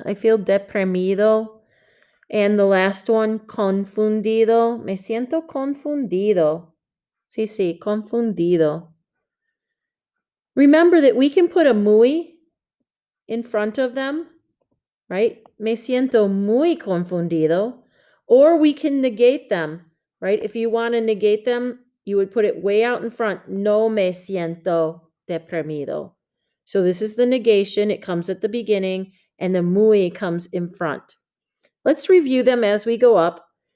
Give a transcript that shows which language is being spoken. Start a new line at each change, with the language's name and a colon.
English: I feel deprimido. And the last one, confundido.
Spanish: Me siento confundido. Sí, confundido.
English: Remember that we can put a muy in front of them, right?
Spanish: Me siento muy confundido.
English: Or we can negate them, right? If you want to negate them, you would put it way out in front.
Spanish: No me siento deprimido.
English: So this is the negation. It comes at the beginning, and the muy comes in front. Let's review them as we go up.